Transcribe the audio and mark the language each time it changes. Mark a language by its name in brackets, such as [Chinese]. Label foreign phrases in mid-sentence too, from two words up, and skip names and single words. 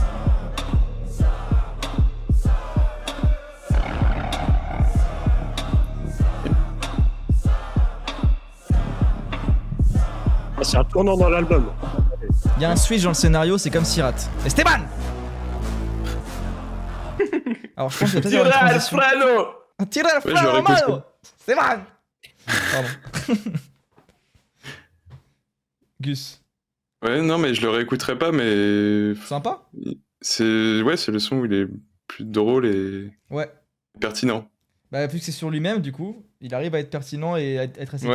[French] C'est un tournant dans l'album. Il y a un switch dans le scénario, c'est comme Sirat. Esteban. Alors je pense qu'il y a peut-être une transition. [Spanish] Tira el freno, mano. [French] Esteban. Pardon. Gus. Ouais, non, mais je le réécouterai pas, mais. Sympa. C'est le son où il est plus drôle et. Ouais. Pertinent. Bah, vu que c'est sur lui-même, du coup, il arrive à être pertinent et à être assez